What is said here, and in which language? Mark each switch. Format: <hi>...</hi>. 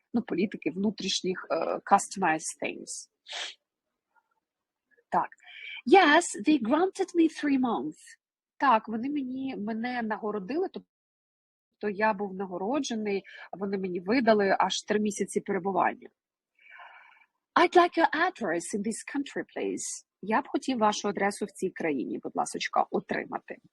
<uk>Політики внутрішніх customized things. Так.</uk> <en>Yes, they granted me 3 months.</en> <uk>Так, вони мене нагородили, тобто я був нагороджений, вони мені видали аж 3 місяці перебування.</uk> <en>I'd like your address in this country, please.</en> <uk>Я б хотів вашу адресу в цій країні, будь ласочка, отримати.</uk>